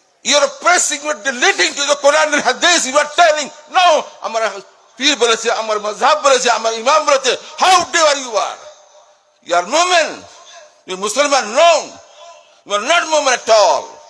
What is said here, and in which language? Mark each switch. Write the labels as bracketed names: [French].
[English] You are pressing, you are deleting to the Quran and Hadith. You are telling, no, [Bangla] আমার পীর বলেছে, আমার মাযহাব বলেছে, আমার ইমাম বলেছে। [English] How dare you are? You are Mu'min. You are Musliman. No, you are not Mu'min at all.